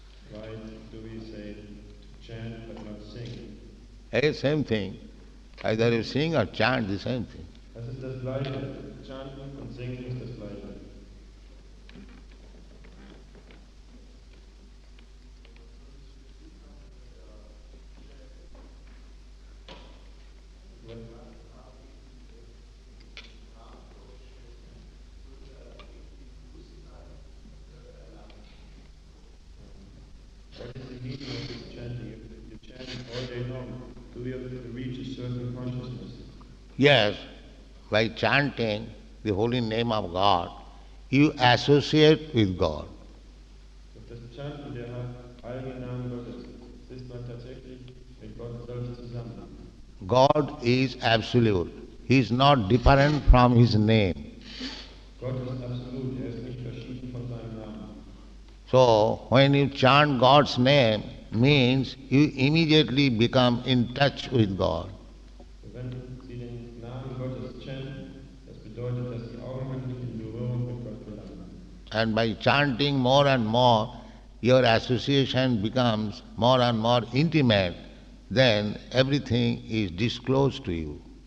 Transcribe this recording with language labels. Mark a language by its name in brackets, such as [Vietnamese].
[English] Why do we say chant but not sing? Hey, same thing. Either you sing or chant, the same thing. [German] Das ist das Gleiche. Chanten und Singen ist das Gleiche. [English] What is the meaning of this chanting? If you chant all day long, do we have to reach a certain consciousness? Yes, by chanting the holy name of God, you associate with God. [German] Durch das Chanten der heiligen Namen Gottes ist man tatsächlich mit Gott selbst zusammen. [English] God is absolute. He is not different from his name. [German] Gott ist absolut, er ist nicht verschieden von seinem Namen. [English] So when you chant God's name, means you immediately become in touch with God. [German] Wenn Sie den Namen Gottes chanten, das bedeutet, dass Sie augenblicklich in Berührung mit Gott gelangen. [English] And by chanting more and more, your association becomes more and more intimate, then everything is disclosed to you.